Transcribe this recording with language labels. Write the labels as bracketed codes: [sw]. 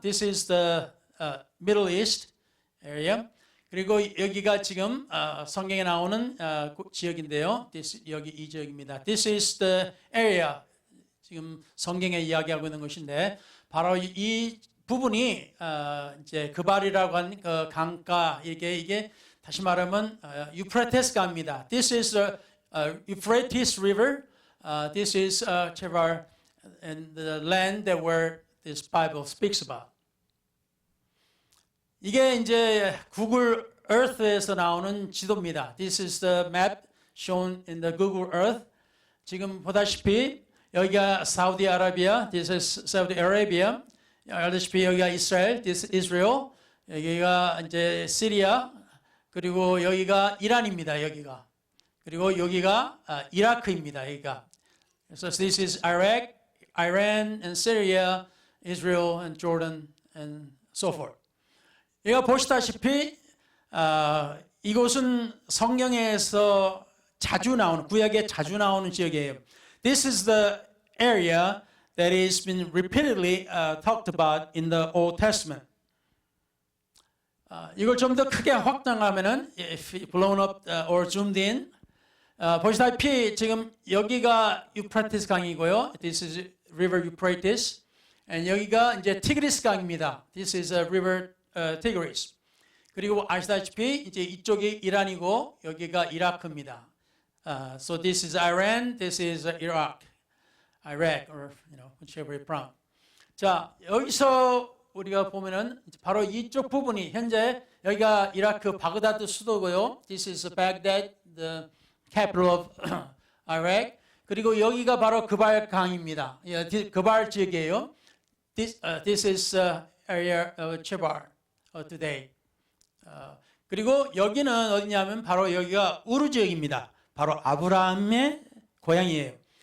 [en] This is the Middle East area. [ko] 그리고 여기가 지금 성경에 나오는 지역인데요. 여기 이 지역입니다. [en] This is the area. [ko] 지금 성경에 이야기하고 있는 것인데, 바로 이 부분이 이제 그발이라고 하는 그 강가 이게 다시 말하면 유프라테스 강입니다. [en] This is the Euphrates River. This is Chebar and the land that where this Bible speaks about. [ko] 이게 이제 구글 Earth에서 나오는 지도입니다. [en] This is the map shown in the Google Earth. [ko] 지금 보다시피 여기가 사우디아라비아. [en] This is Saudi Arabia. [ko] 알다시피 여기가 이스라엘. [en] This is Israel. [ko] 여기가 이제 시리아. 그리고 여기가 이란입니다. 여기가. 그리고 여기가 이라크입니다. 여기가. [en] So this is Iraq, Iran, and Syria, Israel, and Jordan, and so forth. [ko] 여기가 보시다시피 이곳은 성경에서 자주 나오는, 구약에 자주 나오는 지역이에요. [en] This is the area that has been repeatedly talked about in the Old Testament. [ko] 이걸 좀 더 크게 확장하면은, [en] if blown up or zoomed in, [ko] 보시다시피 지금 여기가 유프라테스 강이고요. [en] This is River Euphrates. [ko] and 여기가 이제 티그리스 강입니다. [en] This is a river Tigris. [ko] 그리고 아시다시피 이제 이쪽이 이란이고 여기가 이라크입니다. [en] So this is Iran, this is Iraq, or whichever you're from. [ko] 자, 여기서 우리가 보면은 바로 이쪽 부분이 현재 여기가 이라크 바그다드 수도고요. [en] This is Baghdad, the capital of Iraq. [ko] 그리고 여기가 바로 그발 강입니다. 그발 지역이에요. [en] This is area of Chebar today. [ko] 그리고 여기는 어디냐면 바로 여기가 우르 지역입니다. 바로 아브라함의 고향이에요.